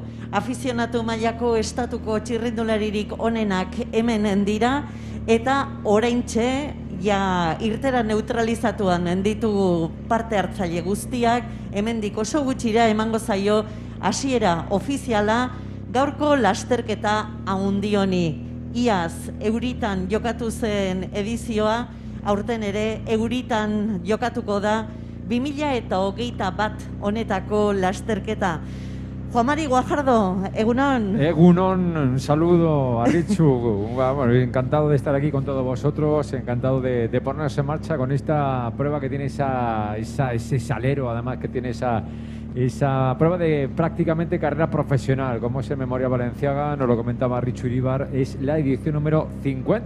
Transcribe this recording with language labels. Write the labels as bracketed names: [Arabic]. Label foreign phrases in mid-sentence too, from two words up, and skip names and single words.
[Basque] Afizionatu mailako estatuko txirrindularirik onenak hemen dira, eta oraintxe, ja irtera neutralizatuan ditugu parte hartzaile guztiak, hemendik oso gutxira emango zaio hasiera ofiziala gaurko lasterketa handi honi. Iaz euritan jokatu zen edizioa, aurten ere euritan jokatuko da 2021 honetako lasterketa. Juan Mari Guajardo, egunon. Egunon, [Spanish] un saludo a Richu. Bueno, encantado de estar aquí con todos vosotros, encantado de ponernos en marcha con esta prueba que tiene ese salero, además que tiene esa prueba de prácticamente carrera profesional, como es el Memorial Balenciaga, nos lo comentaba Richu Iribar, es la edición número 50.